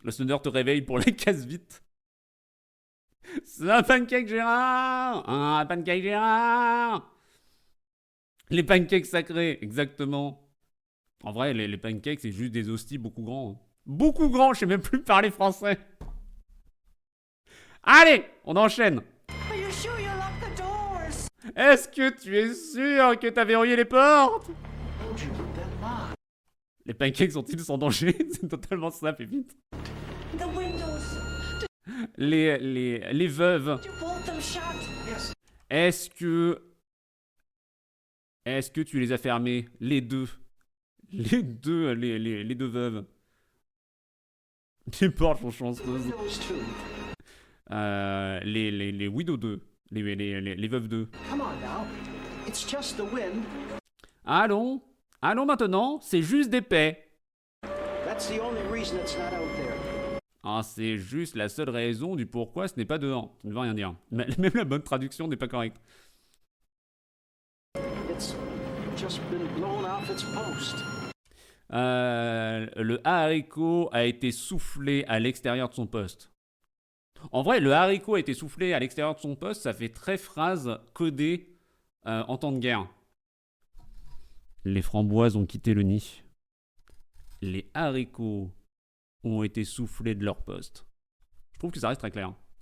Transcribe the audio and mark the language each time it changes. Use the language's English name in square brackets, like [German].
[French] Le sonneur te réveille pour les casse vite. C'est un pancake Gérard. Un pancake Gérard. Les pancakes sacrés, exactement. En vrai, les pancakes, c'est juste des hosties beaucoup grands. Beaucoup grands, je sais même plus parler français. Allez, on enchaîne. [English] Are you sure you locked the doors? [French] Est-ce que tu es sûr que t'as verrouillé les portes? Les pancakes sont-ils sans danger? C'est totalement ça, Pépite. [English] The windows. [French] Les veuves. [English] You bolt them shut. Yes. [French] Est-ce que tu les as fermées? Les deux. Les deux veuves. Les portes sont chanceuses. Les widows 2. Les veuves 2. [English] Come on now. It's just the wind. [French] Allons maintenant, c'est juste des paix. [English] That's the only reason it's not out there. [French] Ah, c'est juste la seule raison du pourquoi ce n'est pas dehors. Ça ne veut rien dire. Même la bonne traduction n'est pas correcte. [English] It's just been blown off its post. [French] Le haricot a été soufflé à l'extérieur de son poste. En vrai, le haricot a été soufflé à l'extérieur de son poste, ça fait très phrase codée en temps de guerre. Les framboises ont quitté le nid. Les haricots ont été soufflés de leur poste. Je trouve que ça reste très clair.